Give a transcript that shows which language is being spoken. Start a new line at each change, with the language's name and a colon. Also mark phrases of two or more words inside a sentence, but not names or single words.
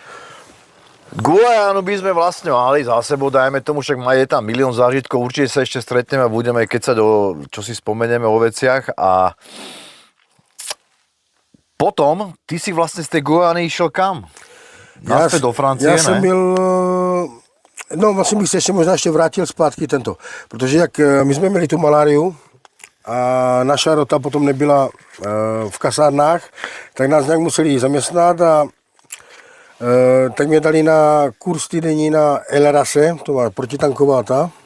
Slovak: Guajanu by sme vlastne mali za sebou, dajme tomu, však je tam milión zážitkov, určite sa ešte stretneme a budeme kecať o, čo si spomenieme o veciach a potom, ty si vlastne z tej Guajany išiel kam? Naspäť do Francie,
Czech: já ne? jsem byl, no vlastně bych se možná ještě vrátil zpátky tento, protože jak my jsme měli tu maláriu a
Slovak: naša rota
Czech: potom nebyla v kasárnách, tak nás nějak museli zaměstnat a tak mě dali na kurz týdenní na LRASE, to má protitanková ta.